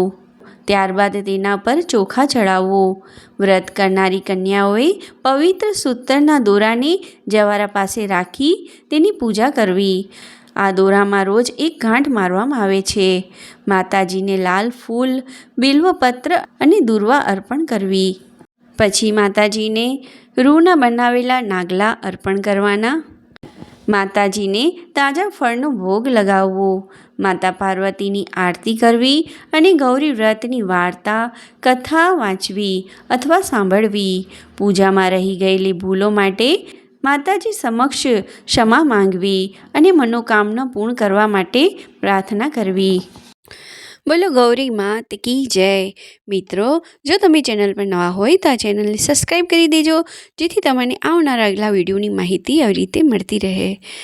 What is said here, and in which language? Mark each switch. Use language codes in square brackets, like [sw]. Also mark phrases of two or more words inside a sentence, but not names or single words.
[gu] ત્યારબાદ તેના પર ચોખા ચઢાવો. વ્રત કરનારી કન્યાઓએ પવિત્ર સૂતરના દોરાને જવારા પાસે રાખી તેની પૂજા કરવી। આ દોરામાં રોજ એક ગાંઠ મારવામાં આવે છે। માતાજીને લાલ ફૂલ, બિલ્વપત્ર અને દુર્વા અર્પણ કરવી। પછી માતાજીને રૂના બનાવેલા નાગલા અર્પણ કરવાના। માતાજીને તાજા ફળનો ભોગ લગાવવો। માતા પાર્વતીની આરતી કરવી અને ગૌરી વ્રતની વાર્તા, કથા વાંચવી અથવા સાંભળવી। પૂજામાં રહી ગયેલી ભૂલો માટે માતાજી સમક્ષ ક્ષમા માંગવી અને મનોકામના પૂર્ણ કરવા માટે પ્રાર્થના કરવી। [hi] बोलो गौरी मात की जय। [gu] મિત્રો, જો તમે ચેનલ પર નવા હોય તો આ ચેનલને સબ્સ્ક્રાઇબ કરી દેજો, જેથી તમને આવનારા અગલા વિડિયોની માહિતી આ રીતે મળતી રહે।